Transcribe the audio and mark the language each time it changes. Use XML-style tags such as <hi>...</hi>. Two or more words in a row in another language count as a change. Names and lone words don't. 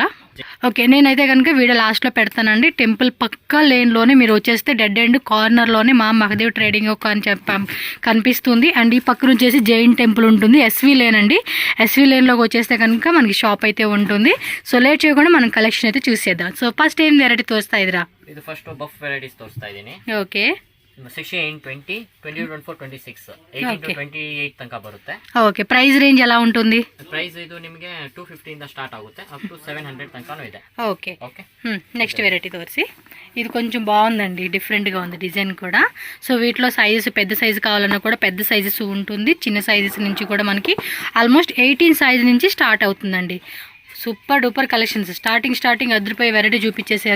<te>ఓకే, నేనైతే కనుక వీడియో లాస్ట్లో పెడతానండి. టెంపుల్ పక్క లేన్లోనే మీరు వచ్చేస్తే</te> <en>dead end cornerlone</en> <te>మా మహాదేవ్ ట్రేడింగ్ అని కనిపిస్తుంది. అండ్ ఈ పక్కన వచ్చేసి జైన్ టెంపుల్ ఉంటుంది. ఎస్వి లేన్ అండి. ఎస్వి లేన్లోకి వచ్చేస్తే కనుక మనకి షాప్ అయితే ఉంటుంది.</te> <en>so late</en> <te>చేయకుండా మనం కలెక్షన్ అయితే చూసేద్దాం.</te> <en>so first</en> <te>ఏం వెరైటీ తోస్తాయి ఇదిరా? ఇది</te> <en>first buff varieties</en> <te>తోస్తాయి ಇದೀನಿ. ఓకే,</te> <kn>16, 20, 22, 24, 26, 18 to 28 ತನಕ ಬರುತ್ತೆ.</kn> <en>okay, price range</en> <te>ఎలా ఉంటుంది?</te> <kn>ಪ್ರೈಸ್ ಇದು ನಿಮಗೆ 250 ಇಂದ ಸ್ಟಾರ್ಟ್ ಆಗುತ್ತೆ,</kn> <en>up to</en> <kn>700 ತನಕನೂ ಇದೆ.</kn> <en>okay okay, next variety</en> <te>తోసి. ఇది కొంచెం బాగుందండి, డిఫరెంట్గా ఉంది డిజైన్ కూడా. సో వీటిలో సైజెస్ పెద్ద సైజు కావాలన్నా కూడా పెద్ద సైజెస్ ఉంటుంది. చిన్న సైజెస్ నుంచి కూడా మనకి ఆల్మోస్ట్ 18 సైజ్ నుంచి స్టార్ట్ అవుతుందండి.</te> <en>super duper collections. starting</en> <te>అదిరిపోయి వెరైటీ చూపించేశారు.</te>